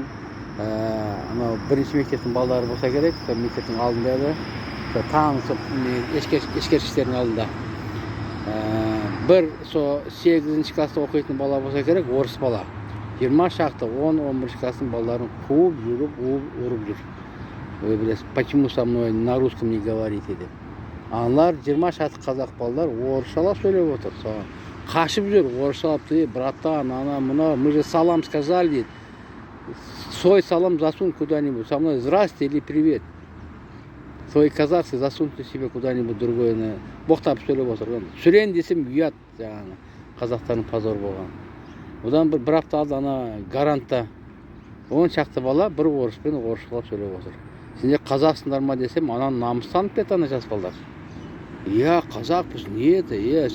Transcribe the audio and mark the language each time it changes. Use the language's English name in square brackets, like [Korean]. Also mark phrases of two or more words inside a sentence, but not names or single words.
[Kazakh] Бірінші мектептің балалары болса керек, мектептің алдында еді. Танысып, ескерткіштердің алдында. Бір 8-ші класста оқитын бала болса керек, орыс бала. 20 шақты 10-11 класстың балаларын қуып жүріп, ұрып жүр. [Russian] Вы білесіз, почему со мной на русском не говорите деп. [Kazakh] Аналар 20 шақты қазақ балалар орысшалап сөйлеп отыр. Қашып жүр, орысшалап дейді, братан, мына, [Russian] мы же салам сказали дейді. Свой салам засунь куда-нибудь. Со мной здрасте или привет. Свои казахцы засуньте себе куда-нибудь другое. [Kazakh] Боқтап сөйлеп отыр. Сүрен десем ұят, қазақтардың позор болған. Одан бір апта алды гарантта 10 шақты бала бір орыспен орысшалап сөйлеп отыр. Сендер қазақсыңдар ма десем, намыстанып кетті жас балдар. Қазақпыз, не еді?